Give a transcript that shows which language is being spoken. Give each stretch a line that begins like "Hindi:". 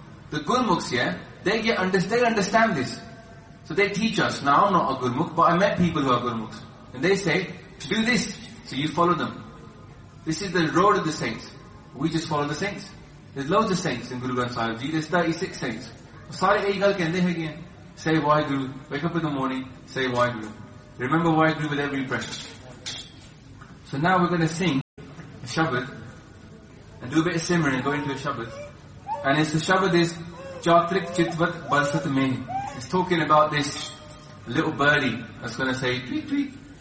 English: The Gurmukhs here, they understand this. So they teach us. Now I'm not a Gurmukh, but I met people who are Gurmukhs. And they say, do this. So you follow them. This is the road of the saints. We just follow the saints. There's loads of saints in Guru Granth Sahib Ji. There's 36 saints.
Punjabi: ਸਾਰੇ ਇਕ ਗੱਲ ਕਹਿੰਦੇ ਹੈ ਕਿ,
English: say
Punjabi: Waheguru.
English: Wake up in the morning, say Vaheguru. Remember Vaheguru with every breath. So now we're going to sing a Shabad and do a bit of Simran and go into a Shabad. And it's the Shabad is Chatrik Chitvat Barsat Meh. It's talking about this little birdie that's going to say tweet tweet.